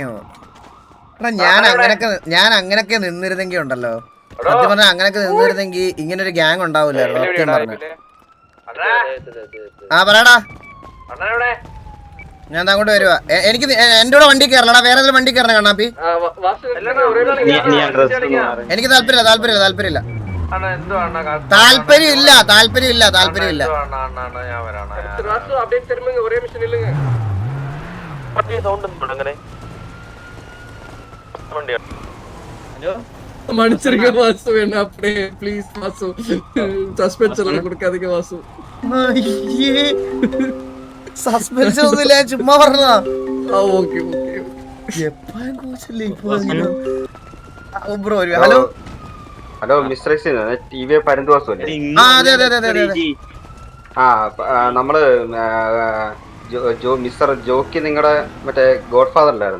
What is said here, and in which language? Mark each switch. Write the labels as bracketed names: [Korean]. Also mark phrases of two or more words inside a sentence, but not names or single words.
[Malayalam] എടാ ഞാൻ അങ്ങനൊക്കെ നിന്നിരുന്നെങ്കിൽ ഉണ്ടല്ലോ, സത്യം പറഞ്ഞാൽ അങ്ങനൊക്കെ നിന്നിരുന്നെങ്കിൽ ഇങ്ങനൊരു ഗ്യാങ് ഉണ്ടാവൂലായിരുന്നു. സത്യം പറഞ്ഞു. പറയടാ. ഞാൻ അങ്ങോട്ട് വരുവാ. എനിക്ക് എന്റെ കൂടെ വണ്ടി കയറലടാ. വേറെ ഏതെങ്കിലും വണ്ടി കയറണ കണ്ണാപ്പി? എനിക്ക് താല്പര്യമില്ല. [Tamil] மன்னிச்சிருக்க வாசு, என்ன அப்படியே ப்ளீஸ் வாசு, சஸ்பென்ஷன்ல கொடுக்காதீங்க வாசு. [Malayalam] സസ്പെൻഷൻ ഒന്നുമില്ല, ചുമ്മാ പറഞ്ഞതാ. ഓക്കെ [English] Bro. Hello [Malayalam] മിസ്റ്റർ ടി വി പരന്തുവാസു അല്ലേ? അതെ. നമ്മള് മിസ്റ്റർ ജോക്കി നിങ്ങളുടെ മറ്റേ [English] god father [Malayalam] അല്ലായിരുന്നു?